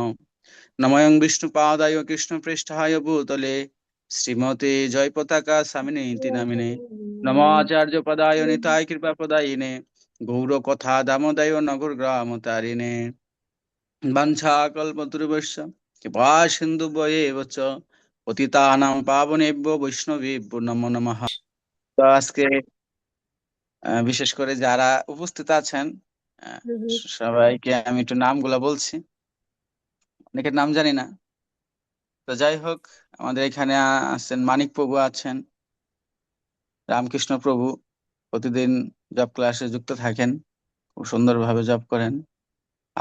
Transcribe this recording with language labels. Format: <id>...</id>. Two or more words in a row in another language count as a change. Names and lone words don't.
<sa>নমঃ বিষ্ণুপাদায় কৃষ্ণপৃষ্ঠায় ভূতলে শ্রীমতে জয় পতাকা স্বামিনেতি নামিনে। নমঃ আচার্যপদায় নিতায় কৃপাপদায়িনে গৌরকথা দামোদয় নগর গ্রাম তারিণে। বাঞ্ছাকল্পতরুভ্যশ্চ কৃপা সিন্ধুভ্যেব চ পতিতানাং পাবনেভ্যো বৈষ্ণবেভ্যো নমো নমঃ।</sa> <bn>তো আজকে বিশেষ করে যারা উপস্থিত আছেন সবাইকে আমি একটু নামগুলা বলছি, অনেকের নাম জানি না। তো যাই হোক, আমাদের এখানে আছেন মানিক প্রভু, আছেন রামকৃষ্ণ প্রভু, প্রতিদিন জব ক্লাসে যুক্ত থাকেন, খুব সুন্দরভাবে জব করেন।</bn>